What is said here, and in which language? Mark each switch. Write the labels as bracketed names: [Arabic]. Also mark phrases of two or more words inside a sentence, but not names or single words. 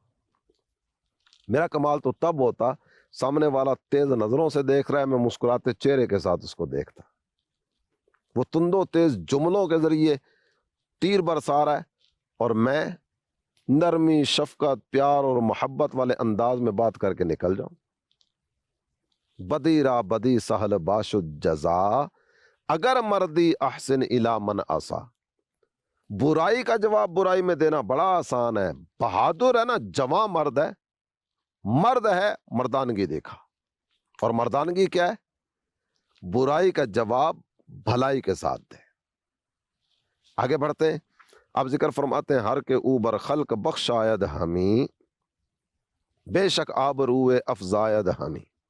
[Urdu] میرا کمال تو تب ہوتا سامنے والا تیز نظروں سے دیکھ رہا ہے، میں مسکراتے چہرے کے ساتھ اس کو دیکھتا، وہ تند و تیز جملوں کے ذریعے تیر برسا رہا ہے اور میں نرمی، شفقت، پیار اور محبت والے انداز میں بات کر کے نکل جاؤں۔ [Persian] بدی را بدی سہل باشد جزا، اگر مردی [Arabic] احسن الی من عصا۔ [Urdu] برائی کا جواب برائی میں دینا بڑا آسان ہے، بہادر ہے نا، جواں مرد ہے، مرد ہے، مردانگی دیکھا، اور مردانگی کیا ہے؟ برائی کا جواب بھلائی کے ساتھ دے۔ آگے بڑھتے ہیں، اب ذکر فرماتے ہیں، [Persian] ہر کے اوبر خلق بخشاید ہمیں، بے شک آبروئے افزاید ہمیں۔